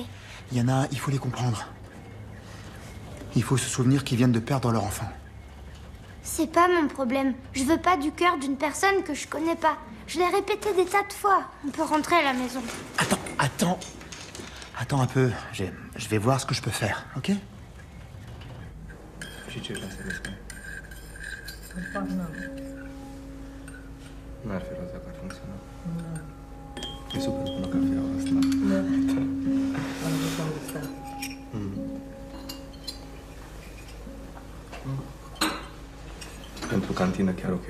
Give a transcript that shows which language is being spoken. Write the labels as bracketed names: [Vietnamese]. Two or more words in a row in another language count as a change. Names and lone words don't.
[French] Yana, il faut les comprendre. Il faut se souvenir qu'ils viennent de perdre leur enfant. C'est pas mon problème. Je veux pas du cœur d'une personne que je connais pas. Je l'ai répété des tas de fois. On peut rentrer à la maison. Attends. Attends un peu. Je vais voir ce que je peux faire, ok? [Romanian] N-ar fi rost dacă ar funcționa. E super bună cafeaua asta. Da. Am văzut am gustat. Pentru cantină chiar ok.